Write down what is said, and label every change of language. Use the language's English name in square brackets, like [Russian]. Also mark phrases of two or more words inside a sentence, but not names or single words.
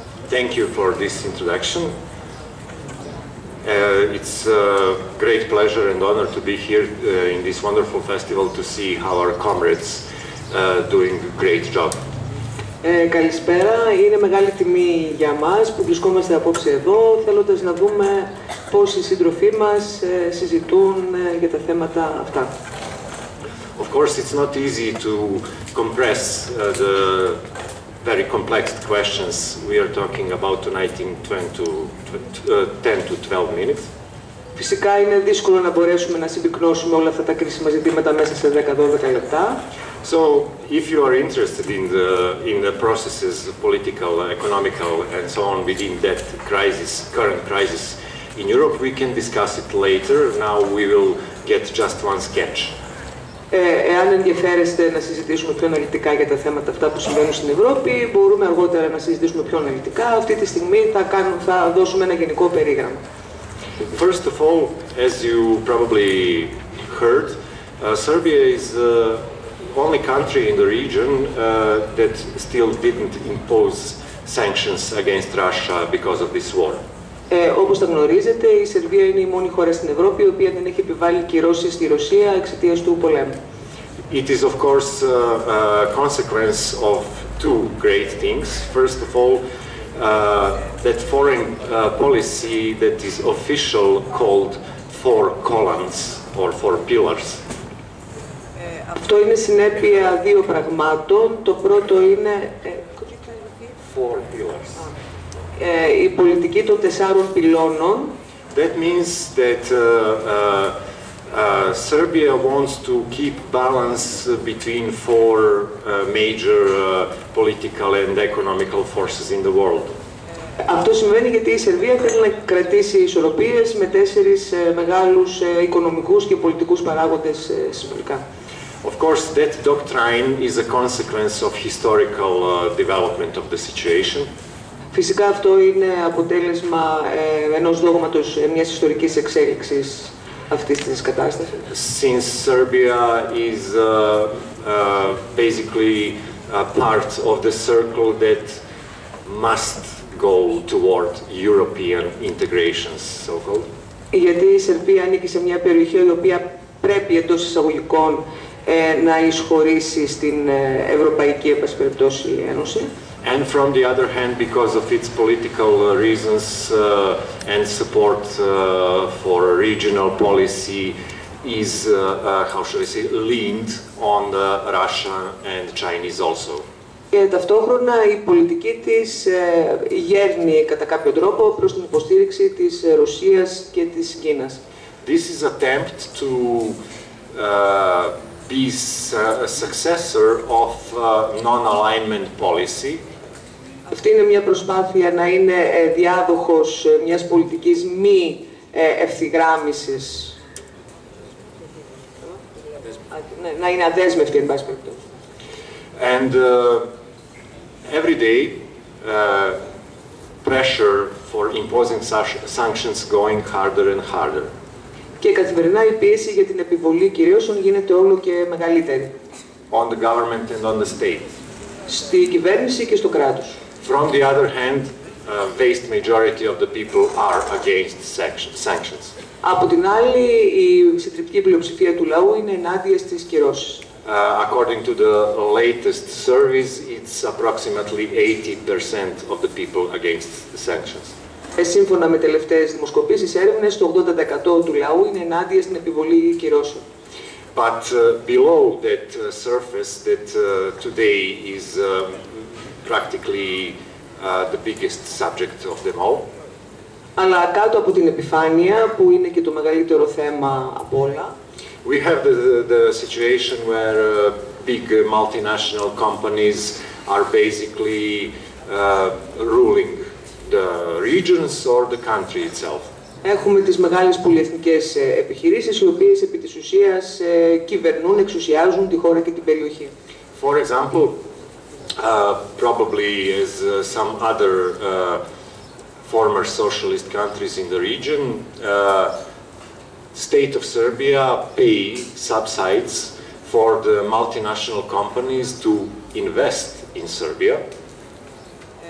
[English] Thank you for this introduction. It's a great pleasure and honor to be here in this wonderful festival to see how our comrades doing a great job. [Greek] Καλησπέρα. Είναι μεγάλη τιμή για μας που βρισκόμαστε απόψε εδώ, θέλοντας να δούμε πώς οι σύντροφοί μας συζητούν για τα θέματα αυτά. [English] Of course, it's not easy to compress the very complex questions we are talking about tonight in 10 to 12 minutes. [Greek] Φυσικά είναι δύσκολο να μπορέσουμε να συμπυκνώσουμε όλα αυτά τα κρίσιμα ζητήματα μέσα σε 10-12 λεπτά. [English] So, if you are interested in the processes, political, economical, and so on within that crisis, current crisis in Europe, we can discuss it later. Now we will get just one sketch. [Greek] Εάν ενδιαφέρεστε να συζητήσουμε πιο αναλυτικά για τα θέματα αυτά που συμβαίνουν στην Ευρώπη, μπορούμε αργότερα να συζητήσουμε πιο αναλυτικά. Αυτή τη στιγμή θα δώσουμε ένα γενικό περίγραμμα. [English] First of all, as you probably heard, Serbia is the only country in the region that still didn't impose sanctions against Russia because of this war. [Greek] Όπως τα γνωρίζετε, η Σερβία είναι η μόνη χώρα στην Ευρώπη η οποία δεν έχει επιβάλει κυρώσεις στη Ρωσία εξαιτίας του πολέμου. [English] It is of course a consequence of two great things. First of all, that foreign policy that is official called four columns or four pillars. [Greek] Αυτό είναι συνέπεια δύο πραγμάτων. Το πρώτο είναι [English] Four pillars. [Greek] Η πολιτική των 4 πυλώνων. [English] That means that Serbia wants to keep balance between four major political and economical forces in the world. [Greek] Αυτό σημαίνει γιατί η Σερβία θέλει να κρατήσει ισορροπίες με 4 μεγάλους οικονομικούς και πολιτικούς παράγοντες συνολικά. [English] Of course, that doctrine is a consequence of historical development of the situation. [Greek] Φυσικά αυτό είναι αποτέλεσμα ενός δόγματος μιας ιστορικής εξέλιξης αυτής της κατάστασης. [English] Since Serbia is basically a part of the circle that must go toward European integrations, so-called. [Greek] Γιατί η Σερβία ανήκει σε μια περιοχή η οποία πρέπει εντός εισαγωγικών να εισχωρήσει στην Ευρωπαϊκή Ένωση. [English] And from the other hand, because of its political reasons and support for regional policy is, how should I say, leaned on Russia and Chinese also. [Greek] Και ταυτόχρονα η πολιτική της γέρνει κατά κάποιο τρόπο προς την υποστήριξη της Ρωσίας και της Κίνας. [English] This is attempt to be a successor of non-alignment policy. [Greek] Αυτή είναι μια προσπάθεια να είναι διάδοχος μιας πολιτικής μη ευθυγράμμισης. Να είναι αδέσμευτη, εν πάση περιπτώσει. [English] And every day, pressure for imposing sanctions going harder and harder. [Greek] Και καθημερινά η πίεση για την επιβολή κυρώσεων γίνεται όλο και μεγαλύτερη. [English] On the government and on the state. [Greek] Στη κυβέρνηση και στο κράτος. [English] From the other hand, vast majority of the people are against sanctions. [Greek] Από την άλλη, η συντριπτική πλειοψηφία του λαού είναι ενάντια στις κυρώσεις. [English] According to the latest surveys, it's approximately 80% of the people against the sanctions. [Greek] Σύμφωνα με τελευταίες δημοσκοπήσεις έρευνες, το 80% του λαού είναι ενάντια στην επιβολή κυρώσεων. [English] But below that surface, that today is practically the biggest subject of them all. [Greek] Αλλά κάτω από την επιφάνεια, που είναι και το μεγαλύτερο θέμα από όλα, [English] we have the situation where big multinational companies are basically ruling the regions or the country itself. [Greek] Έχουμε τις μεγάλες πολυεθνικές επιχειρήσεις, οι οποίες επί της ουσίας κυβερνούν, εξουσιάζουν τη χώρα και την περιοχή. [English] For example, probably as some other former socialist countries in the region, state of Serbia pay subsidies for the multinational companies to invest in Serbia.